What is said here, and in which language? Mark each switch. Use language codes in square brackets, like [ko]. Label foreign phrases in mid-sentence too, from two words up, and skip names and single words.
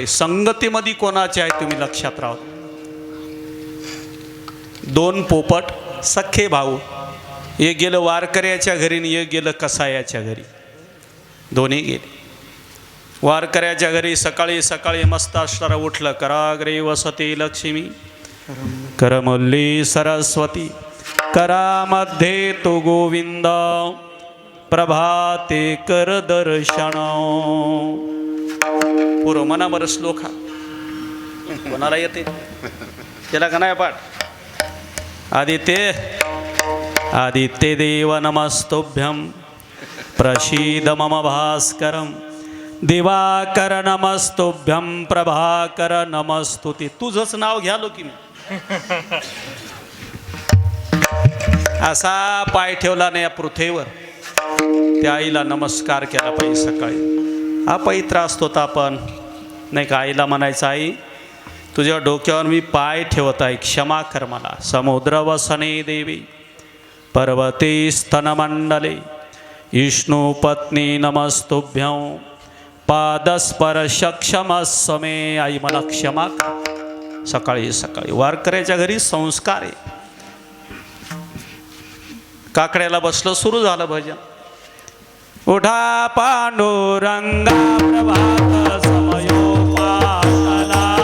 [mr] संगतीमध्ये कोणाचे आहे तुम्ही लक्षात राहा. दोन पोपट सख्खे भाऊ, एक गेलं वारकऱ्याच्या घरी आणि एक गेलं कसायाच्या घरी. दोन्ही गेले वारकऱ्याच्या घरी. सकाळी सकाळी मस्त असणारा उठलं. [sa] कराग्रे वसती लक्ष्मी करमल्ली सरस्वती करामध्ये तो गोविंद प्रभाते कर दर्शन. [mr] पूर्व मनावर श्लोक हा कोणाला येते त्याला का नाही पाठ. [sa] आदित्य देव नमस्तुभ्यं प्रसीद मम भास्करं दिवाकर नमस्तुभ्यं प्रभाकर नमस्तुते. [mr] तुझंच नाव घ्यालो की मी. असा पाय ठेवला नाही या पृथ्वीवर, त्या आईला नमस्कार केला पाहिजे सकाळी. हा पवित्र असतो तर आपण नाही का आईला म्हणायचं, आई तुझ्या डोक्यावर मी पाय ठेवत आहे, क्षमा कर मला. [sa] समुद्र वसने देवी पर्वते स्तनमंडले विष्णू पत्नी नमस्तुभ्यं पादस्पर्श क्षमस्मे. [mr] आई मला क्षमा कर. सकाळी सकाळी वारकऱ्याच्या घरी संस्कार आहे. काकड्याला बसलं, सुरू झालं भजन. उठा पांडुरंगा प्रभात समयो पातला